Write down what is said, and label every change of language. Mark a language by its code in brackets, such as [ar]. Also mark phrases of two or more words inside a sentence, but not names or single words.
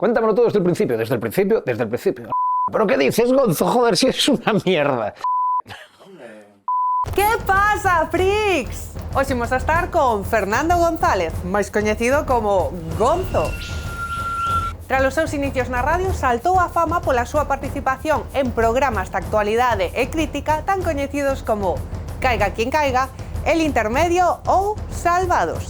[es] Cuéntamelo todo desde el principio, desde el principio, desde el principio. ¿Pero qué dices, Gonzo? Joder, si es una mierda. ¿Qué pasa, freaks? Hoy vamos a estar con Fernando González, [gl] máis coñecido como [es] Gonzo. [gl] Tras os seus inicios na radio, saltou a fama pola súa participación en programas de actualidade e crítica tan coñecidos como Caiga quien caiga, El Intermedio ou Salvados.